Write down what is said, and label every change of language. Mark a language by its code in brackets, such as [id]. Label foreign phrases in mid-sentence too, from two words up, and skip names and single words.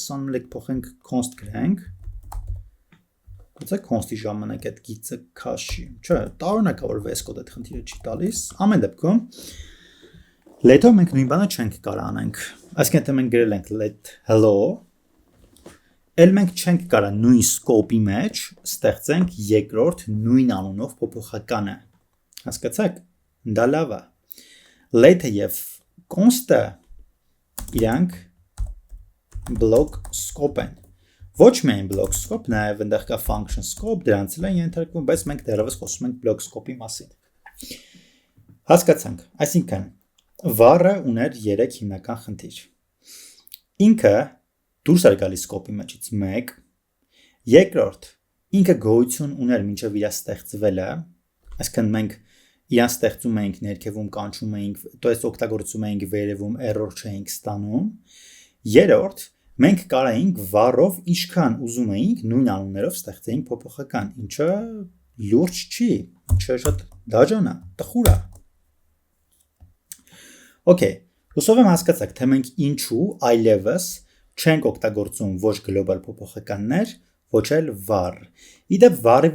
[hy] անում լեք փոխենք const գրենք։ Գուցե const-ի ժամանակ այդ գիծը քաշի։ Չէ, տարօրինակ է, որ VS Code-ը այդ խնդիրը չի տալիս։ Ամեն դեպքում let-ով մենք նույն բանը չենք կարող անենք։ Այսինքն եթե մենք գրել ենք [en] let hello, [hy] էլ մենք չենք կարող նույն scope-ի մեջ ստեղծենք երկրորդ նույն անունով փոփոխականը։ Հասկացաք։ Դա լավ է։ Let-ը եւ const-ը իրանք [en] block scope [hy] են։ Ոչ միայն [en] block scope, [hy] նաեւ այնտեղ կա [en] function scope, [hy] դրանց էլ են ենթարկվում, բայց մենք դեռևս խոսում ենք block scope-ի մասին։ Հասկացանք։ Այսինքն var-ը ուներ 3 հիմնական խնդիր։ Ինքը դուրս էր գալիս scope-ի մեջից 1, երկրորդ ինքը գոյություն ուներ մինչև իր ստեղծվելը, այսինքն մենք իրան ստեղծում էինք ներքևում կանչում էինք, [ru] то есть [hy] օգտագործում էինք վերևում error չէինք ստանում։ Երրորդ մենք կարայինք var-ով ինչքան ուզում էինք նույն անուններով ստեղծեինք փոփոխական, ինչը լուրջ չի, ինչը շատ դաժան է, տխուր է։ Okay, հուսով եմ հասկացաք, թե մենք ինչու այլևս չենք օգտագործում ոչ global փոփոխականներ, ոչ էլ var։ Իդեպ var-ի